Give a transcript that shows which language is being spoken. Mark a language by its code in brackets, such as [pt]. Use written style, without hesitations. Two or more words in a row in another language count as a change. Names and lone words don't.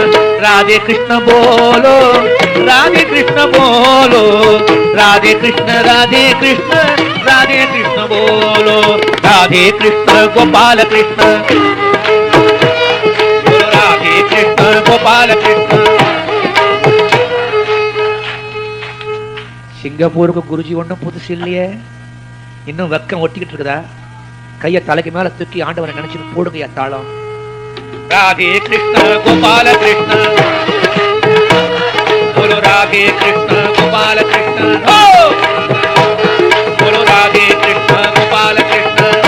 [hi] राधे कृष्ण बोलो, राधे कृष्ण बोलो, राधे कृष्ण, राधे कृष्ण, राधे कृष्ण बोलो, राधे कृष्ण गोपाल कृष्ण, राधे कृष्ण गोपाल कृष्ण। [ta] சிங்கப்பூருக்கு குருஜி ஒன்றும் புதுசு இல்லையே, இன்னும் வெக்கம் ஒட்டிக்கிட்டு இருக்குதா? கையை தலைக்கு மேல தூக்கி ஆண்டவரை நினைச்சிட்டு போடுங்க தாளம். [hi] राधे कृष्ण गोपाल कृष्ण, बोलो राधे कृष्ण गोपाल कृष्ण, बोलो राधे कृष्ण गोपाल कृष्ण,